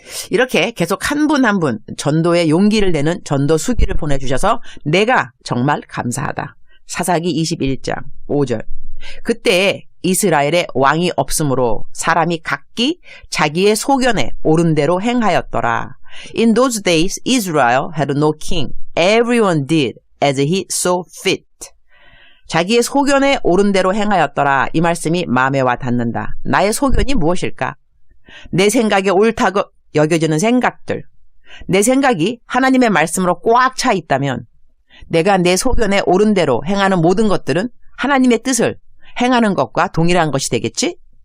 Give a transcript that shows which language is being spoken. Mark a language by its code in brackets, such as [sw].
[ko] 이렇게 계속 한 분 한 분 전도에 용기를 내는 전도 수기를 보내주셔서 내가 정말 감사하다. 사사기 21장 5절. 그때 이스라엘에 왕이 없으므로 사람이 각기 자기의 소견에 옳은 대로 행하였더라. [en] In those days Israel had no king. Everyone did as he saw fit. [ko] 자기의 소견에 옳은 대로 행하였더라. 이 말씀이 마음에 와 닿는다. 나의 소견이 무엇일까? 내 생각에 옳다고 여겨지는 생각들. 내 생각이 하나님의 말씀으로 꽉 차 있다면 내가 내 소견에 옳은 대로 행하는 모든 것들은 하나님의 뜻을 행하는 것과 동일한 것이 되겠지?